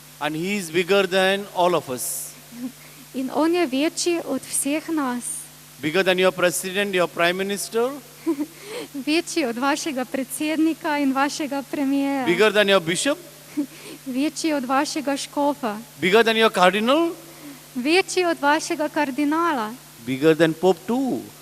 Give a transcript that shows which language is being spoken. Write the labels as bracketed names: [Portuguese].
[English] And he is bigger than all of us. [Slovenian] In on je večji od vseh nas. [English] Bigger than your president, your prime minister. [Slovenian] Večji od vašega predsednika in vašega premijera. [English] Bigger than your bishop. [Slovenian] Večji od vašega škofa. [English] Bigger than your cardinal. [Slovenian] Večji od vašega kardinala. [English] Bigger than Pope too.